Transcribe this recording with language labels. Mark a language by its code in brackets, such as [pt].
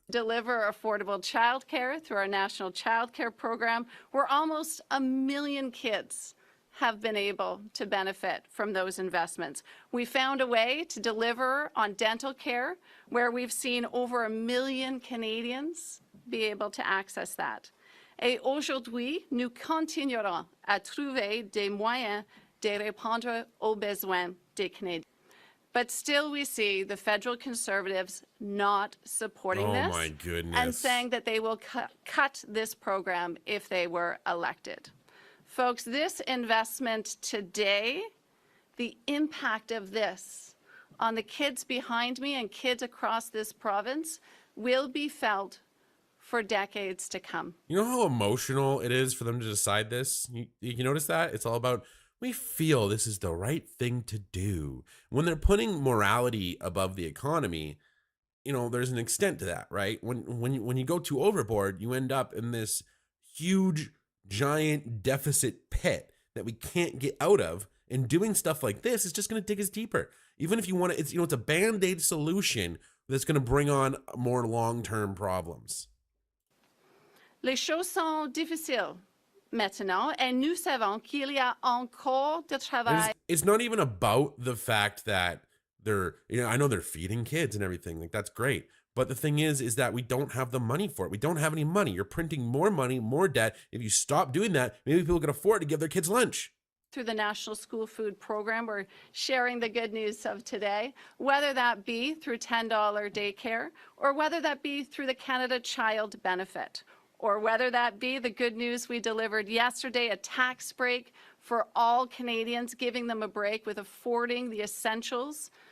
[en] Deliver affordable childcare through our national childcare program, where almost 1 million kids have been able to benefit from those investments. We found a way to deliver on dental care, where we've seen over 1 million Canadians be able to access that. [fr] Et aujourd'hui, nous continuerons à trouver des moyens de répondre aux besoins des Canadiens. [en] But still we see the federal Conservatives not supporting this. Oh my goodness. And saying that they will cut this program if they were elected. Folks, this investment today, the impact of this on the kids behind me and kids across this province will be felt for decades to come. You know how emotional it is for them to decide this? You notice that? It's all about, we feel this is the right thing to do. When they're putting morality above the economy, you know, there's an extent to that, right? When you go too overboard, you end up in this huge, giant deficit pit that we can't get out of. And doing stuff like this is just going to dig us deeper. Even if you want to, it's a band-aid solution that's going to bring on more long-term problems. [fr] Les choses sont difficiles maintenant, et nous savons qu'il y a encore de travail. [en] It's not even about the fact that they're, I know they're feeding kids and everything, like that's great. But the thing is that we don't have the money for it. We don't have any money. You're printing more money, more debt. If you stop doing that, maybe people can afford to give their kids lunch. Through the National School Food Program, we're sharing the good news of today, whether that be through $10 daycare, or whether that be through the Canada Child Benefit, or whether that be the good news we delivered yesterday, a tax break for all Canadians, giving them a break with affording the essentials